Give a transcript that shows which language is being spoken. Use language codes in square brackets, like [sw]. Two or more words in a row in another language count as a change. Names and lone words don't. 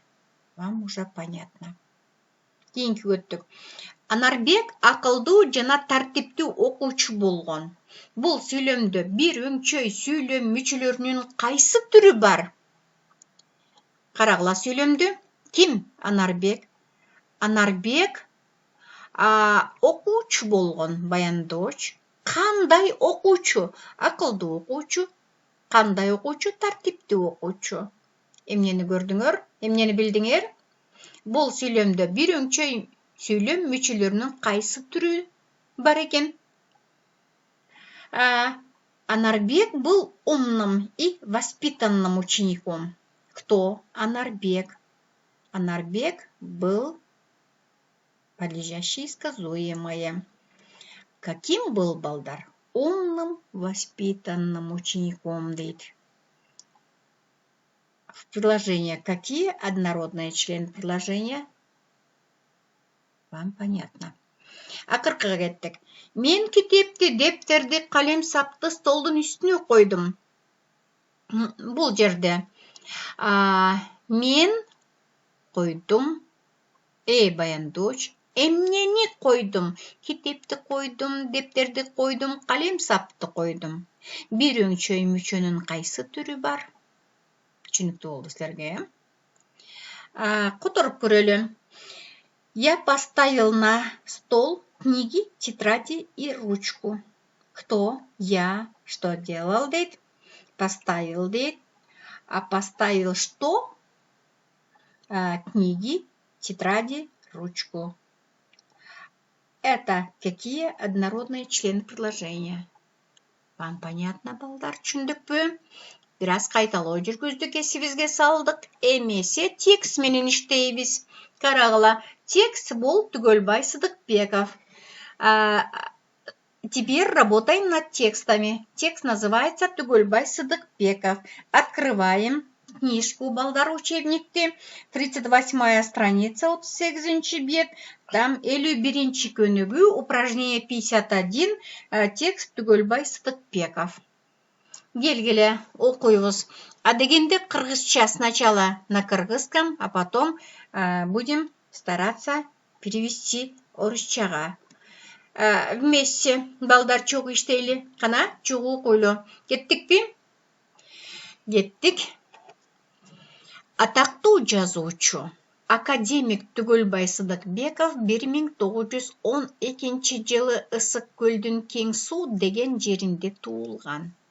[ru] Вам уже понятно. [ky] Кийинки өттүк. Анарбек акылдуу жана тартиптүү окуучу болгон. Бул сүйлөмдө бир өңчөй сүйлөм мүчөлөрүнүн кайсы түрү бар? Карагыла сүйлөмдү. Ким Анарбек? Анарбек окуучу болгон, баяндоч. Кандай окуучу? Акылдуу окуучу. Кандай окуучу? Тартиптүү окуучу. Эмнени көрдүңөр? Эмнени билдиңер? Бул сүйлөмдө бир өңчөй сүйлөм мүчөлөрүнүн кайсы түрү бар экен? [ru] Анарбек был умным и воспитанным учеником. Кто Анарбек? Анарбек был подлежащее сказуемое. Каким был, балдар? Умным, воспитанным учеником, дейт. в предложение. Какие однородные члены предложения? Вам понятно. [ky] Акыркыга кеттик. Мен китепти, дептерди, калем сапты столдун үстүнө койдум. Бул жерде мен койдум, баяндооч. Эмнени койдум? Китепти койдум, дептерди койдум, калем сапты койдум. Бир өңчөй мүчөнүн кайсы түрү бар? Түшүнүктүү болду силерге. Которуп көрөлү. [ru] Я поставил на стол книги, тетради и ручку. Кто? Я. Что делал, дейт? Поставил, дейт. А поставил что? Книги, тетради, ручку. Это какие однородные члены предложения? Вам понятно, [ky] балдар, түшүндүкпү? Бираз кайталоо жүргүздүк, эсибизге салдык. Эмесе текст менен иштейбиз. Карагыла, текст бул Түгөлбай Сыдыкбеков. [ru] Теперь работаем над текстами. Текст называется Түгөлбай Сыдыкбеков. Открываем книжку [ky] балдар учебникти. [ru] 38 страница, 38 бет. Там 51 көнүгү, упражнение 51, текст Түгөлбай Сыдыкбеков. [ky] Келгиле, окуйбуз. А дегенде кыргызча [ru] сначала на кыргызском, а потом будем стараться перевести орусчага. [ky] Вместе балдар чогуу иштейли. Кана чогуу койло. Кеттикпи? Кеттик. Атактуу жазуучу академик Түгөлбай Сыдыкбеков 1912 жылы Ысык көлдүн Кең суу деген жеринде туулган.